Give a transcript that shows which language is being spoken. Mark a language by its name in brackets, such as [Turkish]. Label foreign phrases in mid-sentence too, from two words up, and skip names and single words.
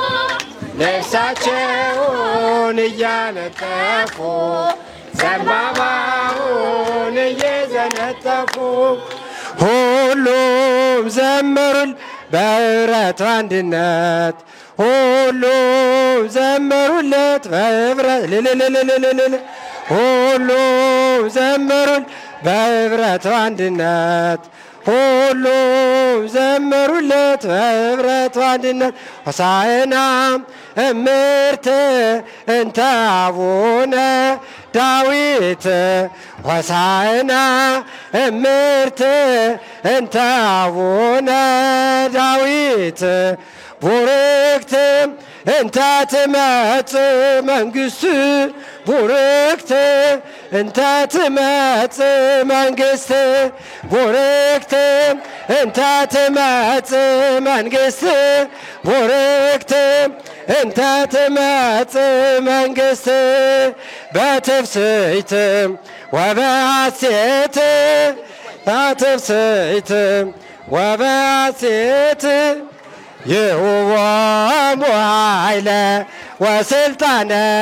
[Amharic] ልብሳቸውን እያነጠፉ ዘንባባውን እየዘነጠፉ ሁሉም ዘመሩል በኅብረት አንድነት ሁሉም ዘመሩለት በኅብረት ሁሉም ዘመሩል በኅብረት አንድነት ሁሉም ዘመሩለት በህብረት አንድነት ሆሳዕና [Geez] እምርት እንተ አቡነ ዳዊት ሆሳዕና እምርት እንተ አቡነ ዳዊት ቡርክት እንተ ትመጽእ መንግሥት ቡርክት እንተ ትመጽእ መንግሥት ቡርክት እንተ ትመጽእ መንግሥት ቡርክት እንተ ትመጽእ መንግሥት በትፍስሕት ወበሐሴት በትፍስሕት ወበሐሴት ይሁቦሙ ኃይለ ወስልጣነ